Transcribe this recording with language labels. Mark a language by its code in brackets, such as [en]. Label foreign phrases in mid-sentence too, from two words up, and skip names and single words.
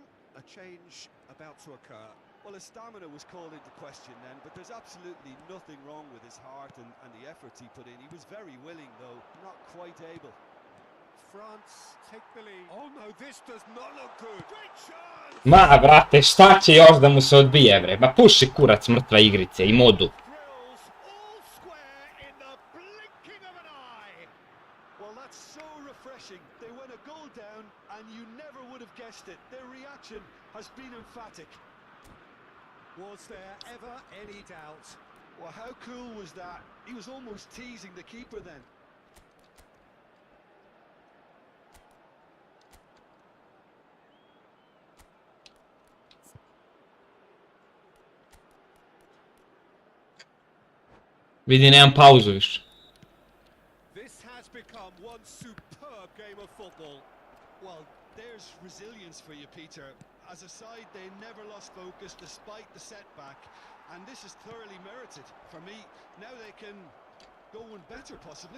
[en] A change about to occur. Well, his stamina was called into question then, but there's absolutely nothing wrong with his heart and the efforts he put in. He was very willing, though, not quite able. France take the lead. Oh no, this does not look good. Great chance! [sr] Ma, brate, šta će još da mu se odbije, bre? Ma puši kurac mrtva igrice i modu. [en] Drills all square in the blinking of an eye. Well, that's so refreshing. They went a goal down, and you never would have guessed it. Their reaction has been emphatic. Was there ever any doubt? Well, how cool was that? He was almost teasing the keeper then. [sr] Vidi, nemam pauzu više. [en] This has become one superb game of football. Well, there's resilience for you, Peter. As a side, they never lost focus despite the setback, and this is thoroughly merited. For me, now they can go one better, possibly.